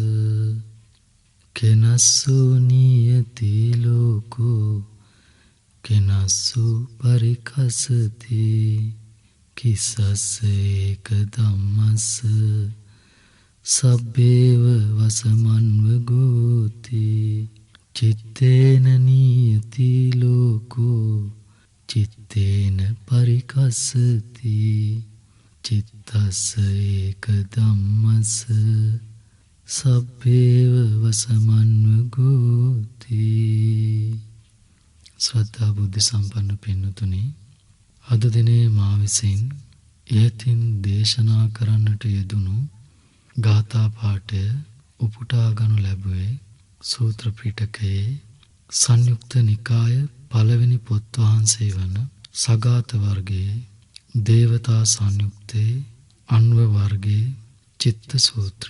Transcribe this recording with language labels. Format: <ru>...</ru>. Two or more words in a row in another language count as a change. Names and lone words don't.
<pi>කෙනස්සු නියති ලෝකෝ කෙනස්සු පරිකසති කිසස්ස ඒක ධම්මස්ස සබ්බේව වසමන්ව ගෝති. චිත්තේන නියති ලෝකෝ චිත්තේන පරිකස්සති චිත්තස්ස ඒක ධම්මස්ස සබ්බේව වසමන්ව ගෝති.</pi> <si>ශ්‍රද්ධා බුද්ධ සම්පන්න පින්නතුනි, අද දිනේ මා විසින් යතින් දේශනා කරන්නට යෙදුණු ගාථා පාඨය උපුටා ගනු ලැබුවේ සූත්‍ර පිටකයේ සංයුක්ත නිකාය පළවෙනි පොත් වහන්සේ වන සගත වර්ගයේ දේවතා සංයුත්තේ අන්ව වර්ගයේ චිත්ත සූත්‍රය.</si>